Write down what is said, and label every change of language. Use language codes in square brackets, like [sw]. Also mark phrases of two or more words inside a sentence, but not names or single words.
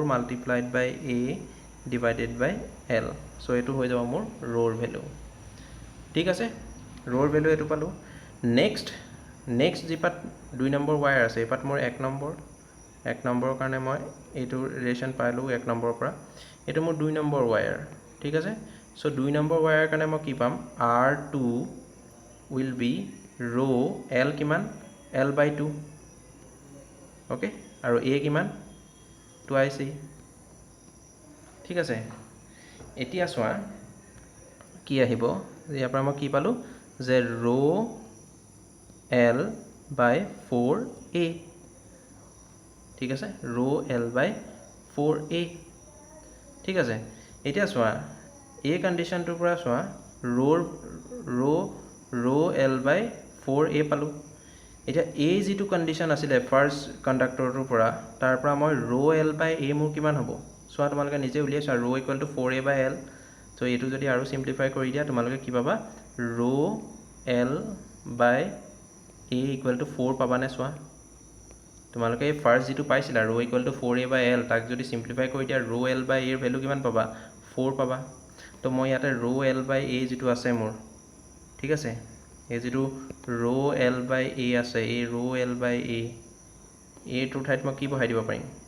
[as] × A / L সো এটো হৈ যাব মোৰ rho ৰ ভ্যালু ঠিক আছে rho ৰ ভ্যালু এটো পালো নেক্সট জিপাত 2 [en] number wire [as] আছে এপাত মোৰ 1 নম্বৰৰ কাৰণে মই এটো ৰিলেশন পাইলো 1 নম্বৰৰ পৰা এটো মোৰ 2 [en] number wire [as] ঠিক আছে সো 2 [en] number wire [as] কাৰণে মই কি পাম [en] R2 will be rho L [as] কিমান L/2 ওকে আৰু A কিমান [en] twice A [as] ঠিক আছে এতিয়া সোয়া কি আহিব ইয়াৰ পৰা মই কি পালো যে rho L/4A ঠিক আছে rho L/4A ঠিক আছে এতিয়া সোয়া A কন্ডিশনটোৰ পৰা সোয়া rho L/4A পালো এতিয়া A যেটো কন্ডিশন আছিল [en] first conductorটোৰ [as] পৰা তাৰ পৰা মই rho L/A মোৰ কিমান হ'ব সোয়া তোমালোকে নিজে উলিয়াইছা rho = 4A/L সো এটো যদি আৰু সিম্পলিফাই কৰি দিয়া তোমালোকে কি পাবা rho L/A = 4 পাবা নে সোয়া তোমালোকে ফার্স্ট যেটো পাইছিলা rho = 4A/L তাক যদি সিম্পলিফাই কৰি দিয়া rho L/A ৰ ভ্যালু কিমান পাবা 4 পাবা তো মই ইয়াতে rho L/A যেটো আছে মোৰ ঠিক আছে এই যেটো rho L/A আছে এই rho L/A এই টু ঠাইত মই কি বহাই দিব পাৰিম